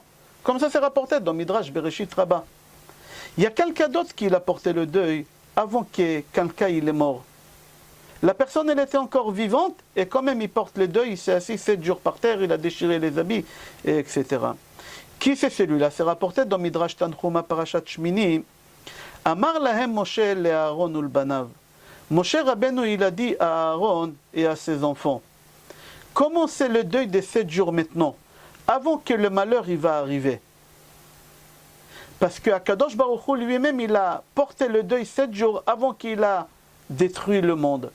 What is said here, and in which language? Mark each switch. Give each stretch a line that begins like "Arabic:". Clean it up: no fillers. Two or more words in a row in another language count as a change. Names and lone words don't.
French: Comme ça c'est rapporté dans Midrash Bereshit Rabbah. Il y a quelqu'un d'autre qui a porté le deuil avant que quelqu'un il est mort. La personne elle était encore vivante et quand même il porte le deuil, il s'est assis 7 jours par terre, il a déchiré les habits, etc. Qui c'est celui-là? C'est rapporté dans Midrash Tanchuma Parashat Shmini.
Hebrew: אמר להם משה לאהרן ולבניו.
French: Moshe Rabbeinu, il a dit à Aaron et à ses enfants, commencez le deuil de 7 jours maintenant, avant que le malheur il va arriver. Parce que
Hebrew: הקדוש ברוך הוא
French: lui-même, il a porté le deuil 7 jours avant qu'il a détruit le monde.